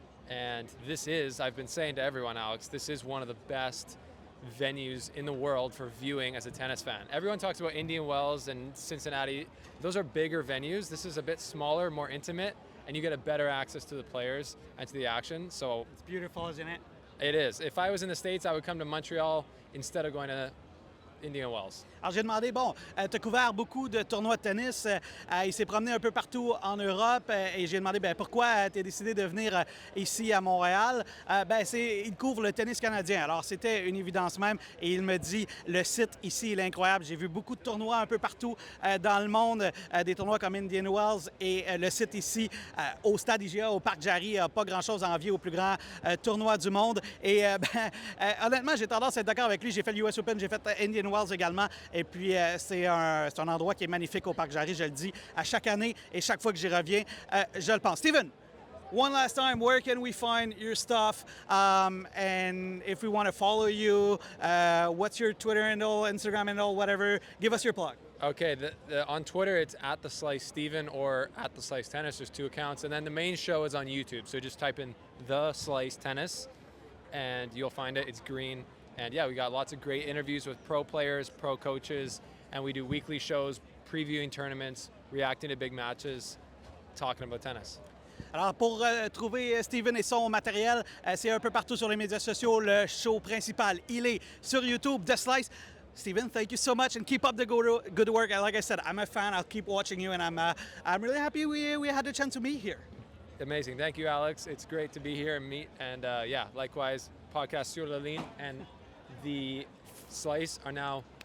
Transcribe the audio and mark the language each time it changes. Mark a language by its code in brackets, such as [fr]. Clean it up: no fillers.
[en] And I've been saying to everyone, Alex, this is one of the best venues in the world for viewing as a tennis fan. Everyone talks about Indian Wells and Cincinnati. Those are bigger venues. This is a bit smaller, more intimate, and you get a better access to the players and to the action. So it's beautiful, isn't it? It is. If I was in the States, I would come to Montreal instead of going to Indian Wells. [fr] Alors, j'ai demandé, bon, tu as couvert beaucoup de tournois de tennis. Il s'est promené un peu partout en Europe et j'ai demandé pourquoi tu as décidé de venir ici à Montréal. Il couvre le tennis canadien. Alors, c'était une évidence même et il me dit, le site ici, il est incroyable. J'ai vu beaucoup de tournois un peu partout dans le monde, des tournois comme Indian Wells et le site ici au Stade IGA, au Parc Jarry, n'a pas grand-chose à envier au plus grand tournoi du monde. Et honnêtement, j'ai tendance à être d'accord avec lui. J'ai fait l'US Open, j'ai fait Indian Wells également. Et puis, c'est un endroit qui est magnifique au Parc Jarry, je le dis, à chaque année et chaque fois que j'y reviens, je le pense. [en] Steven, one last time, where can we find your stuff? And if we want to follow you, what's your Twitter handle, Instagram handle, whatever? Give us your plug. Okay, on Twitter it's @theslicesteven or @theslicetennis. There's 2 accounts, and then the main show is on YouTube. So just type in The Slice Tennis, and you'll find it. It's green. And yeah, we got lots of great interviews with pro players, pro coaches, and we do weekly shows previewing tournaments, reacting to big matches, talking about tennis. [fr] Alors, pour trouver Steven et son matériel, c'est un peu partout sur les médias sociaux. Le show principal, il est sur YouTube, The Slice. [en] Steven, thank you so much and keep up the good work. Like I said, I'm a fan. I'll keep watching you, and I'm really happy we had the chance to meet here. Amazing. Thank you, Alex. It's great to be here and meet. And yeah, likewise, podcast sur la ligne and the Slice are now